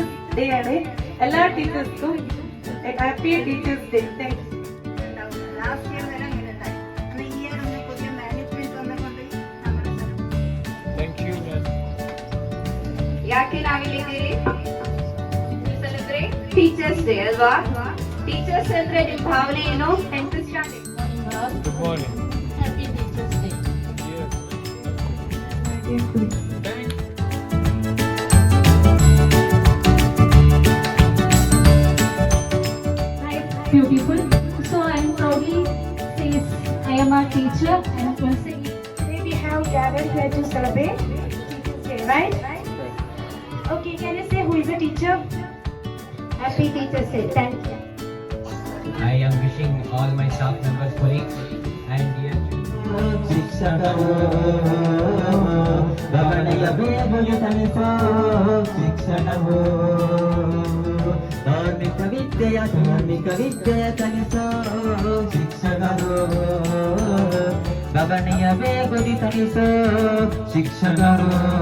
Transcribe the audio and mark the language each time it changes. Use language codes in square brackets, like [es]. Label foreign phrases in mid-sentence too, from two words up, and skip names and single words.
[ml] ഡേ ആണ്. എല്ലാ ടീച്ചേഴ്സും [en] Happy Teachers Day. Thank you. last year [ml] വരെ അങ്ങനെ ഉണ്ടായി. ഈ ഇയർ ഒന്ന് പുതിയ മാനേജ്മെന്റ് വന്നുകൊണ്ട് നമ്മുടെ [kn] ಯಾಕೆ ನಾವಿಲ್ಲಿದ್ದೀರಿ? [en] celebrate Teachers Day [kn] ಅಲ್ವಾ? ಟೀಚರ್ಸ್ ಅಂದ್ರೆ ನಿಮ್ಮ ಭಾವನೆ ಏನು? [en] 10th standard. Happy Teachers Day. Beautiful. So I'm proudly says I am a teacher and today we have gathered here to celebrate Teachers Day, right? Okay, can you say who is a teacher? Happy Teachers Day. Thank you. I am wishing all my staff members, colleagues, and dear [kn] ಧಾರ್ಮಿಕ ವಿದ್ಯೆಯ ಕಲಿಸೋ ಶಿಕ್ಷಕರು ಗಗನೆಯ ಬೇಗುದಿ ತನಿಸೋ ಶಿಕ್ಷಕರು